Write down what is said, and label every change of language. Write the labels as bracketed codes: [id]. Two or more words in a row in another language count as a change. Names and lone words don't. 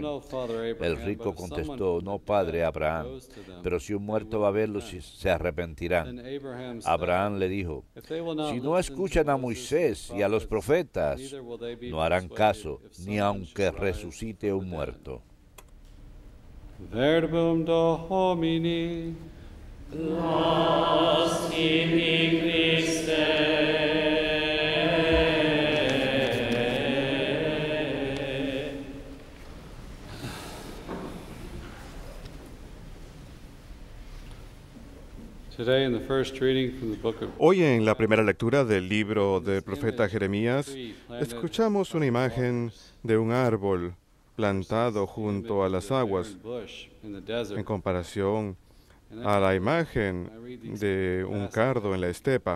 [es] El rico contestó, no, Padre Abraham, pero si un muerto va a verlos, se arrepentirán. Abraham le dijo, si no escuchan a Moisés y a los profetas, no harán caso, ni aunque resucite un muerto. [la] Verbum Domini. Laus tibi Christe. [en] Today in the first reading from the book of [es] Hoy en la primera lectura del libro del profeta Jeremías, escuchamos una imagen de un árbol plantado junto a las aguas en comparación a la imagen de un cardo en la estepa.